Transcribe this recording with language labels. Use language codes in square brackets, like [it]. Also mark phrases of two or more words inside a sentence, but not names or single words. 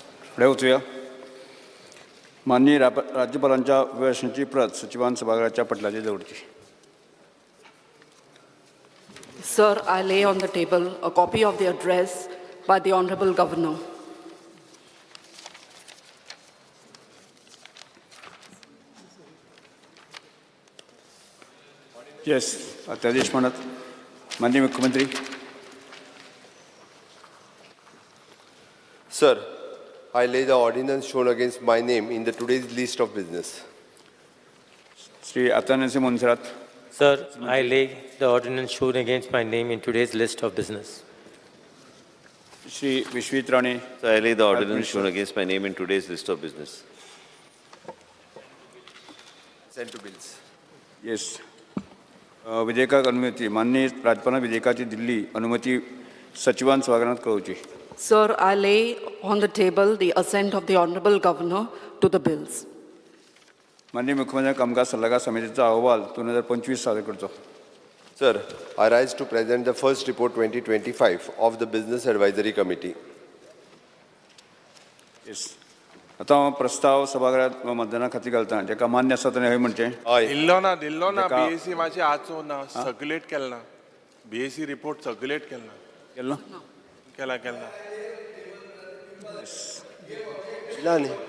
[kok] फुडें वचूया. माननीय राज्यपालांच्या अभिभाशणाची प्रत सचिवान सभागृहाच्या पटलाचेर दवरची. [en] Sir, I lay on the table a copy of the address by the Honorable Governor. [kok] येस, अध्यादेश म्हणत. माननीय मुख्यमंत्री. [en] Sir, I lay the ordinance shown against my name in the today's list of business. [kok] श्री अतुल मुनसरात. [en] Sir, I lay the ordinance shown against my name in today's list of business. [kok] श्री विश्वित राणे. [en] So I lay the ordinance shown against my name in today's list of business. Sent to bills. [kok] येस. विधेयकाक अनुमती. माननीय राज्यपालांना विधेयकाची दिल्ली अनुमती सचिवान सभागृहात कळवची. [en] Sir, I lay on the table the assent of the Honorable Governor to the bills. [kok] माननीय मुख्यमंत्री कामकाज सल्लागार समितीचा अहवाल 2025 सादर करतो. [en] Sir, I rise to present the first report 2025 of the Business Advisory Committee. [kok] येस. आता हांव प्रस्ताव सभागृहात मतदाना खातीर घालता. जेका मान्य आसा ताणें हय म्हणचें. [en] Aye. [kok] दिल्लो ना जेका- बीएससी मातशें आचो ना सर्क्युलेट केला ना बीएससी रिपोर्ट सर्क्युलेट केला ना केलो. केला Nani?